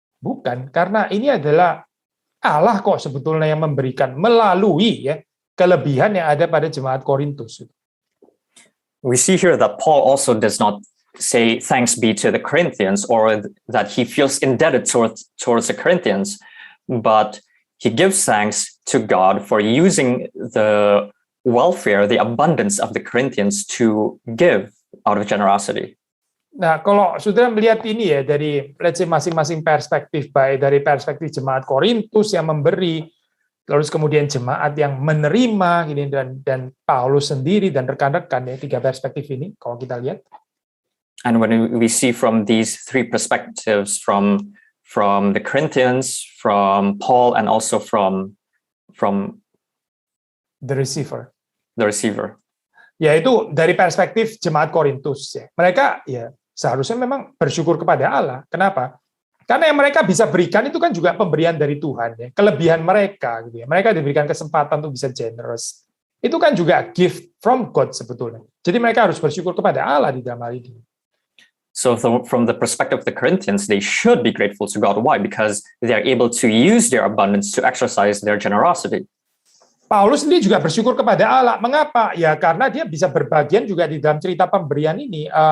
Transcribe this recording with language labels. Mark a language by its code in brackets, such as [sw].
[id] Bukan, karena ini adalah Allah kok sebetulnya yang memberikan melalui ya kelebihan yang ada pada jemaat Korintus. [en] We see here that Paul also does not say thanks be to the Corinthians or that he feels indebted towards the Corinthians, but he gives thanks to God for using the welfare, the abundance of the Corinthians to give out of generosity. [id] Nah, kalau saudara melihat ini ya dari [en] let's say [id] masing-masing perspektif, baik dari perspektif jemaat Korintus yang memberi, terus kemudian jemaat yang menerima gini dan Paulus sendiri dan rekan-rekan ya, tiga perspektif ini kalau kita lihat. [en] And when we see from these three perspectives, from the Corinthians, from Paul, and also from The receiver. the receiver. [id] Yaitu dari perspektif jemaat Korintus ya. Mereka ya seharusnya memang bersyukur kepada Allah. Kenapa? Karena yang mereka bisa berikan itu kan juga pemberian dari Tuhan ya. Kelebihan mereka gitu ya. Mereka diberikan kesempatan untuk bisa generous. Itu kan juga [en] gift from God [id] sebetulnya. Jadi mereka harus bersyukur kepada Allah di dalam hal ini. [en] So from the perspective of the Corinthians, they should be grateful to God. Why? Because they are able to use their abundance to exercise their generosity. [id] Paulus sendiri juga bersyukur kepada Allah. Mengapa? Ya karena dia bisa berbagian juga di dalam cerita pemberian ini.